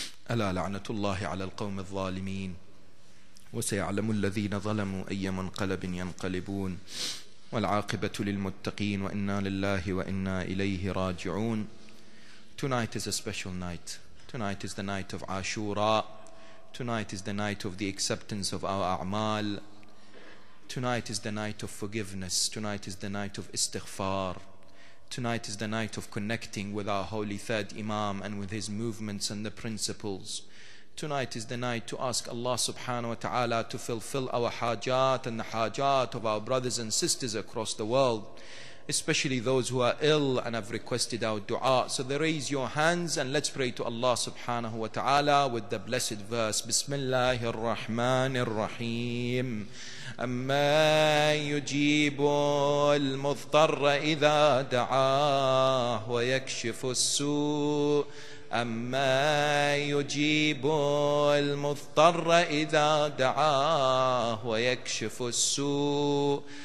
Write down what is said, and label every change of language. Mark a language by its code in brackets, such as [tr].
[ar] ألا لعنة الله على القوم الظالمين وسيعلم الذين ظلموا أي منقلب ينقلبون والعاقبة للمتقين وإنا لله وإنا إليه راجعون. [en] Tonight is a special night. Tonight is the night of Ashura. Tonight is the night of the acceptance of our a'mal. Tonight is the night of forgiveness. Tonight is the night of istighfar. Tonight is the night of connecting with our holy third Imam and with his movements and the principles. Tonight is the night to ask Allah subhanahu wa ta'ala to fulfill our hajat and the hajat of our brothers and sisters across the world, especially those who are ill and have requested our dua. So they raise your hands and let's pray to Allah subhanahu wa ta'ala with the blessed verse. [ar] Bismillahir Rahmanir Rahim. أما يجيب المضطر إذا دعاه ويكشف السوء أما يجيب المضطر إذا دعاه ويكشف السوء